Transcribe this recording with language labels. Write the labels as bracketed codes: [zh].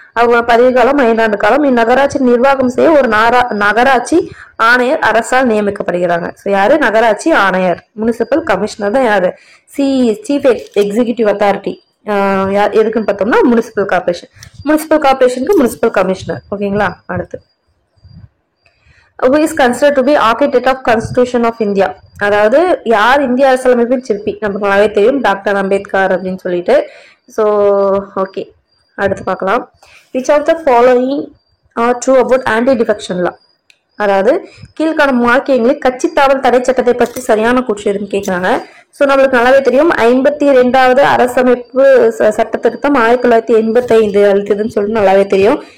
[ta] அவங்க பதவிக்காலம் 5 ஆண்டு காலம். இந்நகராட்சி நிர்வாகம் செய்ய ஒரு நகராட்சி ஆணையர் அரசால் நியமிக்கப்படுகிறாங்க. ஸோ யாரு? நகராட்சி ஆணையர். முனிசிபல் கமிஷனர் தான் யாரு? Chief executive authority. எதுக்குன்னு பார்த்தோம்னா முனிசிபல் கார்பரேஷனுக்கு முனிசிபல் கமிஷனர். ஓகேங்களா? [en] அடுத்து who is considered to be architect of constitution of India, [ta] அதாவது யார் இந்திய அரசியலமைப்பின் சிற்பி? நமக்கு நல்லாவே தெரியும், டாக்டர் அம்பேத்கர் அப்படின்னு சொல்லிட்டு. ஸோ ஓகே, அடுத்து பார்க்கலாம். [en] which of the following are true about anti defection law, [ta] அதாவது கீழ்காணும் வாக்கியங்களில் கட்சி தாவல் தடை சட்டத்தை பற்றி சரியான கூற்று எதுன்னு கேட்கிறாங்க. ஸோ நம்மளுக்கு நல்லாவே தெரியும் 52வது அரசமைப்பு சட்ட திருத்தம் 1985 அளித்ததுன்னு சொல்லிட்டு நல்லாவே தெரியும்.